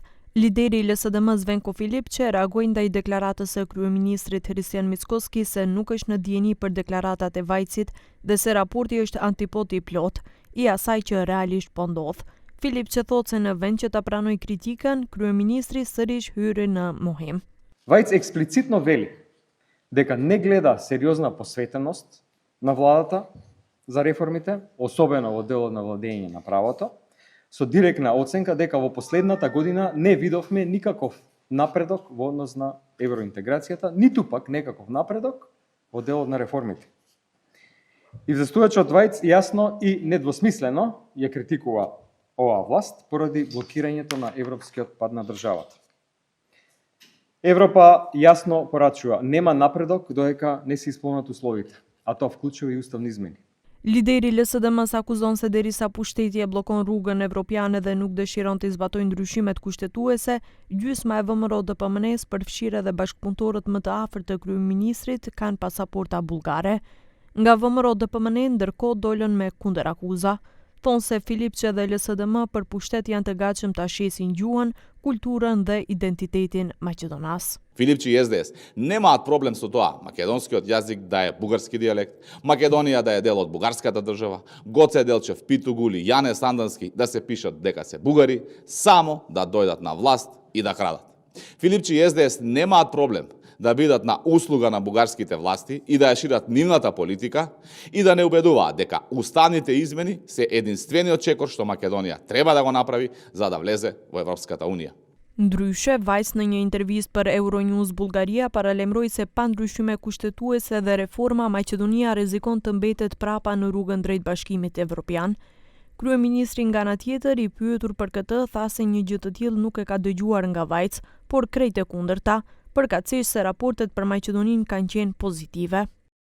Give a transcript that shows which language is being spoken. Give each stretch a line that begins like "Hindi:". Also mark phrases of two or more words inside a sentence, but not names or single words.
Albanian: Lideri i LSDM Zvenko Filipçi reagoi ndaj deklaratës së kryeministrit Hristijan Mickoski se nuk është në dieni për deklaratat e Vajcit dhe se raporti është antipodi plot i asaj që realisht po ndodh. Filipçi thotë se në vend që ta pranoj kritikën, kryeministri sërish hyri në mohim.
Macedonian: Vajc eksplicitno vели дека не гледа сериозна посветеност на владата за реформите, особено во делот на владење на правото, со директна оценка дека во последната година не видовме никаков напредок во однос на евроинтеграцијата, ниту пак некаков напредок во делот на реформите. Известувачот Вајц јасно и недвосмислено ја критикува оваа власт поради блокирањето на европскиот пат на државата. Европа јасно порачува, нема напредок додека не се исполнат условите, а тоа вклучува и уставни измени.
Albanian: Lideri LSDM-s akuzon se derisa pushteti e bllokon rrugën evropiane dhe nuk dëshiron të zbatojë ndryshimet kushtetuese, gjysma e VMRO-DPMN-s, përfshirë edhe bashkëpunëtorët më të afërt të kryeministrit, kanë pasaporta bullgare. Nga VMRO-DPMN ndërkohë dolën me kundërakuza. Thonë se Filipçi dhe LSDM për pushtet janë të gatshëm ta shesin gjuhën, kulturën dhe identitetin maqedonas.
Macedonian: Filipçi и СДС немаат проблем со тоа македонскиот јазик да е бугарски дијалект, Македонија да е дел од бугарската држава, Гоце Делчев, Питугули, Јане Сандански да се пишат дека се бугари, само да дојдат на власт и да крадат. Filipçi и СДС немаат проблем да бидат на услуга на бугарските власти и да ја шират нивната политика и да не убедуваат дека уставните измени се единствениот чекор што Македонија треба да го направи за да влезе во Европската Унија.
Albanian: Ndryshe, Vajc në një intervistë për Euronews Bullgaria paralemroi se pa ndryshime kushtetuese dhe reforma, Maqedonia rrezikon të mbetet prapa në rrugën drejt Bashkimit Evropian. Kryeministri nga ana tjetër, i pyetur për këtë, tha se një gjë të tillë nuk e ka dëgjuar nga Vajc, por krejt e kundërta, përkatësisht se raportet për Maqedoninë kanë qenë pozitive.